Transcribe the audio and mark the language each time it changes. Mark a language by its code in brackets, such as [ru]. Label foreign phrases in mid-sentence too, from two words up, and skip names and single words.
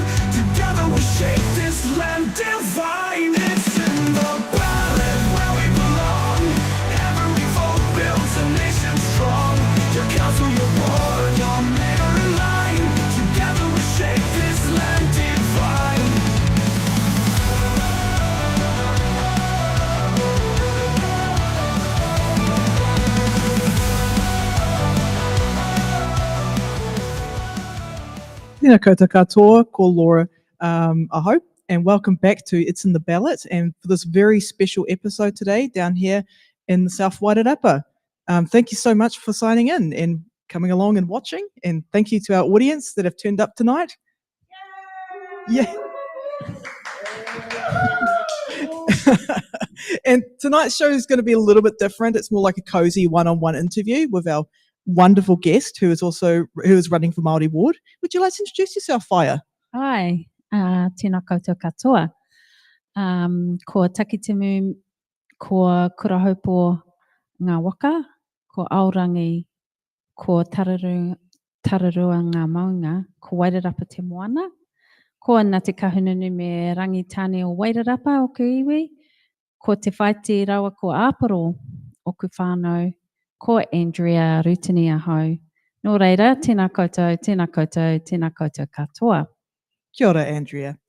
[en] Together we shape this land divine. It's in the ballot where we belong. Every vote builds a nation strong. Your council, your board, your mayor in line. Together we shape this land divine. [mi] Tēnā koutou katoa, ko Laura Aho, [en] and welcome back to It's in the Ballot, and for this very special episode today down here in South Wairarapa. Thank you so much for signing in and coming along and watching, and thank you to our audience that have turned up tonight. Yeah. And tonight's show is going to be a little bit different. It's more like a cozy one-on-one interview with our wonderful guest who is running for Māori Ward. Would you like to introduce yourself, Whaia? [mi] Ai, tēnā koutou katoa. Ko takitimu, ko kurahaupo ngā waka, ko aorangi, ko tararua ngā maunga, ko Wairarapa te moana, ko Ngāti Kahungunu me rangitāne o Wairarapa o ku iwi, ko te whaiti rawa ko Āparo o ku whānau, ko Andrea Rutini Aho. Nō reira, tēnā koutou, tēnā koutou, tēnā koutou katoa. Kia ora, Andrea.